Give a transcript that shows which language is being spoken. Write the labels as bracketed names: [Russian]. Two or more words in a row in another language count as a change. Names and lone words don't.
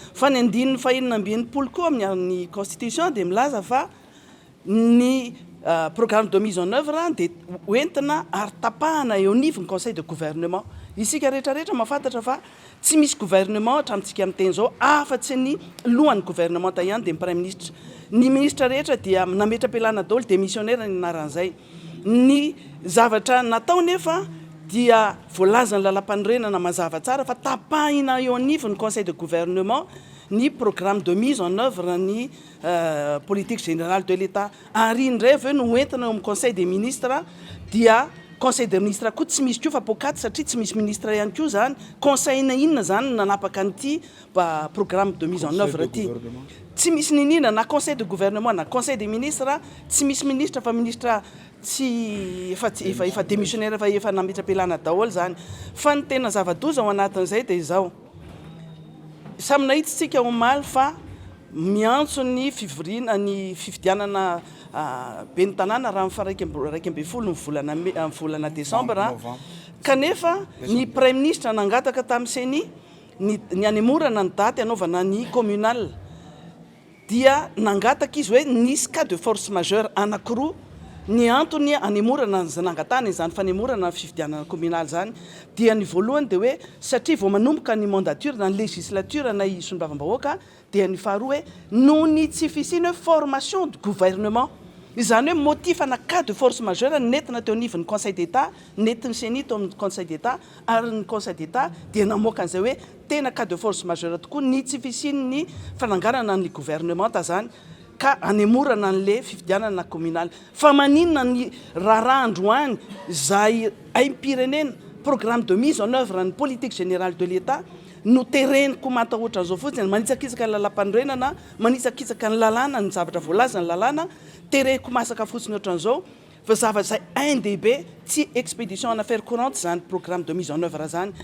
[Malagasy] fa ny andininy fahinana ambin'ny-polo koa amin'ny constitution dia milaza fa ny [French] programme de mise en œuvre [Malagasy] dia hoentina ary tapahana eo anivony [French] conseil de gouvernement. [Malagasy] Isika rehetrarehetra mahafantatra fa tsy misy gouvernement hatramintsika amin'ny teny zao afa-tsy ny lohan'ny gouvernement ihany dia ny [French] prime ministre. [Malagasy] Ny ministre rehetra dia nametra-pialana daholo démissionnaire ny anaran'izay. Ny zavatra natao nefa dia voalazany lalam-panorenana mazava tsara fa tapahina eo anivony [French] conseil de gouvernement [Malagasy] ny [French] programme de mise en œuvre [Malagasy] ny [French] politique générale de l'État. [Malagasy] Ary indray avy eo no hoentina eo amin'ny [French] conseil des ministres [Malagasy] dia [French] conseil des ministres [Malagasy] koa tsy misy koa fa pokaty satria tsy misy ministre ihany koa zany. Conseil na inona zany nanapaka an'ity [French] programme de mise en œuvre [Malagasy] ity. Tsy misy ninina na [French] conseil de gouvernement [Malagasy] na [French] conseil des ministres [Malagasy] tsy misy ministre fa ministre tsy efa démissionnaire efa nametra-pialana daholo zany. Fa ny tena zava-doza ao anatin'izay dia izao. Samy nahitsitsika omaly fa miantso ny fivoriana ny fifidianana ben'ny tanàna raha raika ambin'ny folo ny volana décembre kanefa ny [French] prime ministre [Malagasy] nangataka tamin'iseny ny anemorana ny daty anaovana ny communal dia nangataka izy hoe nisy [French] cas de force majeure [Malagasy] anankiroa ny antony anemorana nangatana izany fanemorana fifidianana communal zany dia ny voalohany dia hoe satria vao manomboka ny mandature na ny législature na isondavam-bahoaka dia ny faharoa hoe noho ny tsy fisiny hoe [French] formation de gouvernement. [Malagasy] Izany hoe motif ana [French] cas de force majeure [Malagasy] nentina teo anivon'ny [French] conseil d'état [Malagasy] nentin'ny CENI teo amin'ny [French] conseil d'état [Malagasy] ary ny [French] conseil d'état [Malagasy] dia namoaka an'izay hoe tena [French] cas de force majeure [Malagasy] tokoa ny tsy fisiny ny fananganana ny gouvernement zany ka anemorana an'le fifidianana communal. Fa maninona ny raha androany zay aim-pirenena [French] programme de mise en œuvre [Malagasy] ny [French] politique générale de l'État [Malagasy] no tereniko matahotra an'izao fotsiny manitsakitsaka ny lalam-panorenana manitsakitsaka ny lalàna ny zavatra voalaza ny lalàna tereko masaka fotsiny ohatran'izao fa zavatra izay indehibe tsy [French] expédition en affaires courantes [Malagasy] zany programme de mise en œuvre zany.